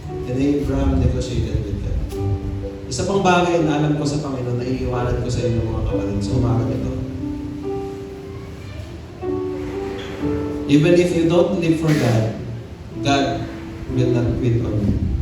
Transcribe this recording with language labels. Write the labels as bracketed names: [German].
[English] And Abraham negotiated with them. [Filipino] Isa pang bagay na alam ko sa Panginoon na iiwanan ko sa inyo mga kapatid sa umaga nito. [English] Even if you don't live for God, God will not quit on you.